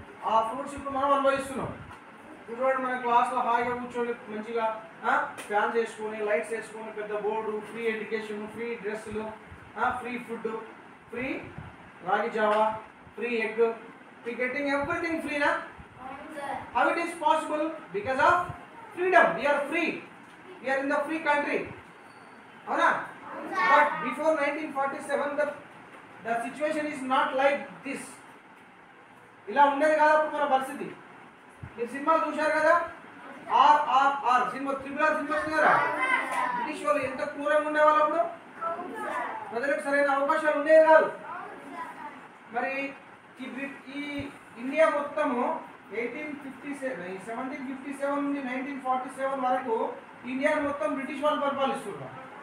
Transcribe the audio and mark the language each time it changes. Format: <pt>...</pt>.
<te>ఆ ఫ్రూట్స్ ఇప్పుడు మనం అనుభవిస్తున్నాం. చూడండి, మన క్లాస్లో హాయిగా కూర్చొని మంచిగా ఫ్యాన్స్ వేసుకొని, లైట్స్ వేసుకొని, పెద్ద బోర్డు, ఫ్రీ ఎడ్యుకేషన్, ఫ్రీ డ్రెస్సులు, ఫ్రీ ఫుడ్, ఫ్రీ రాగి Java, free egg,</te> <en>we getting everything free na. How it is possible? Because of freedom. We are free, we are in the free country, avana. But before 1947 the situation is not like this.</en> <te>ఇలా ఉండేది కాదు అప్పుడు మన పరిస్థితి. మీరు సినిమాలు చూశారు కదా, RRR సినిమా, RRR సినిమా చూసారా? బ్రిటిష్ వాళ్ళు ఎంత క్రూరంగా ఉండేవాళ్ళు అప్పుడు. ప్రజలకు సరైన అవకాశాలు ఉండేవి కాదు. మరి ఈ ఇండియా మొత్తము 1757 నుండి 1947 వరకు ఇండియాను మొత్తం బ్రిటిష్ వాళ్ళు పరిపాలిస్తున్నారు.</te>